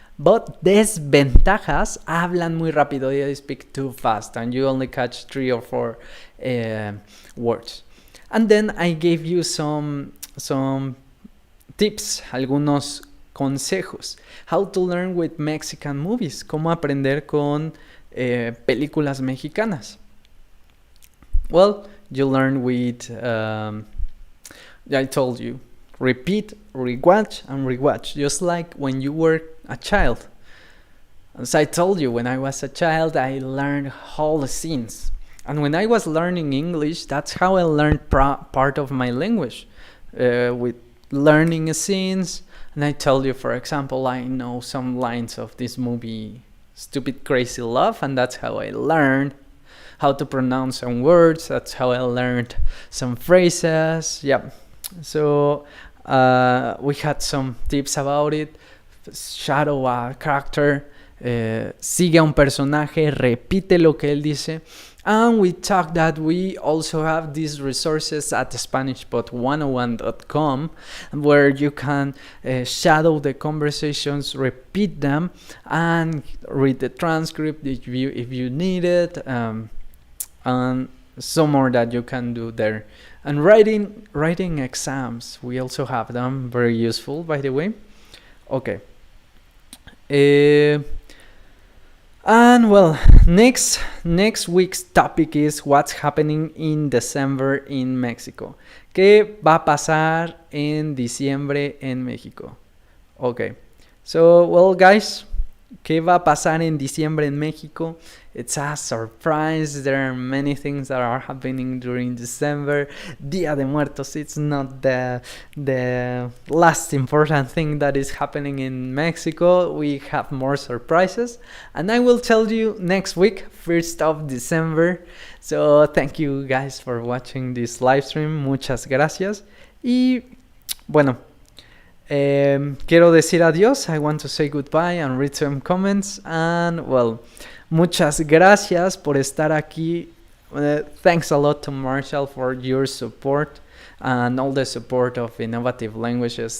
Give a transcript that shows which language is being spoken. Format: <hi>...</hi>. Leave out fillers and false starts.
<en>But</en> <es>desventajas, hablan muy rápido,</es> <en>they speak too fast and you only catch 3 or 4 words. And then I gave you some tips,</en> <es>algunos consejos.</es> <en>How to learn with Mexican movies,</en> <es>cómo aprender con películas mexicanas.</es> <en>Well, you learn with, I told you, repeat, rewatch, and rewatch, just like when you were a child. As I told you, when I was a child, I learned all the scenes. And when I was learning English, that's how I learned part of my language, with learning scenes. And I told you, for example, I know some lines of this movie, Stupid Crazy Love, and that's how I learned how to pronounce some words. That's how I learned some phrases. Yeah. So we had some tips about it. Shadow a character,</en> <es>sigue a un personaje, repite lo que él dice.</es> <en>And we talked that we also have these resources at SpanishPod101.com where you can shadow the conversations, repeat them, and read the transcript if you need it, and some more that you can do there. And writing exams, we also have them, very useful, by the way. Okay. And well, next week's topic is what's happening in December in Mexico.</en> <es>¿Qué va a pasar en diciembre en México? Okay.</es> <en>So, well, guys,</en> <es>¿qué va a pasar en diciembre en México?</es> <en>It's a surprise. There are many things that are happening during December. Día de Muertos, it's not the last important thing that is happening in Mexico. We have more surprises. And I will tell you next week, 1st of December. So thank you guys for watching this live stream.</en> <es>Muchas gracias. Y bueno, quiero decir adiós.</es> <en>I want to say goodbye and read some comments. And well,</en> <es>muchas gracias por estar aquí.</es> <en>Thanks a lot to Marshall for your support and all the support of Innovative Languages.</en>